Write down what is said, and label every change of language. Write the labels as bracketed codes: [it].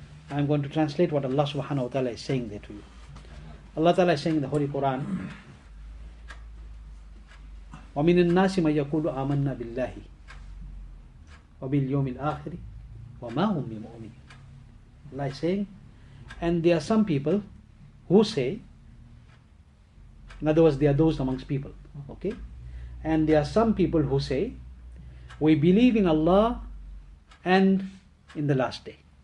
[en] I'm going to translate what Allah subhanahu wa ta'ala is saying there to you. Allah ta'ala is saying in the Holy Quran, [ar] وَمِنَ النَّاسِ مَنْ يَقُولُ آمَنَّا بِاللَّهِ وَبِالْيَوْمِ الْآخِرِ وَمَا هُمْ بِمُؤْمِنِينَ. [en] Allah is saying, and there are some people who say, in other words, there are those amongst people, okay? And there are some people who say, we believe in Allah and in the last day.